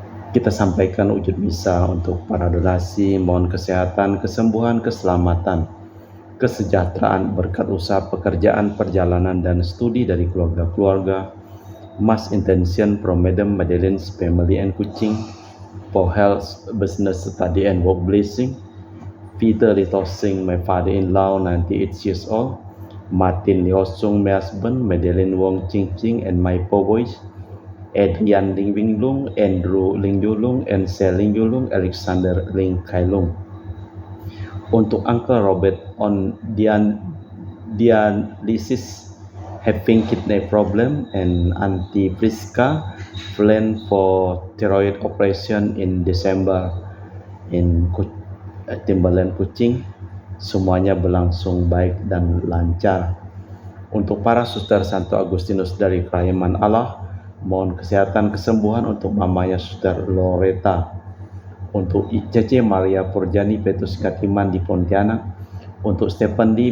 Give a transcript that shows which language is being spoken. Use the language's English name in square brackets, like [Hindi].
[Indonesian] Kita sampaikan wujud misa untuk para donasi, mohon kesehatan, kesembuhan, keselamatan, kesejahteraan, berkat usaha, pekerjaan, perjalanan, dan studi dari keluarga-keluarga. [English] Mass intention from Madam Madeleine's family and Kuching for health, business, study, and work blessing. Peter Litosing, my father-in-law, 98 years old. Martin Liosung, my husband. Madeleine Wong Ching Ching, and my four boys. Adrian Ling Winglung, Andrew Ling Yulung, and Sel Ling Yulung, Alexander Ling Kailung. [Indonesian] Untuk [English] Uncle Robert on dialysis, having kidney problem, and Auntie Priska plan for thyroid operation in December in Timberland Kuching. [Indonesian] Semuanya berlangsung baik dan lancar. Untuk para suster Santo Agustinus dari Kerahiman Allah, mohon kesehatan kesembuhan untuk mamanya Suster Loretta. Untuk Cece Maria Purjani Petrus Katiman di Pontianak. Untuk Stephen D.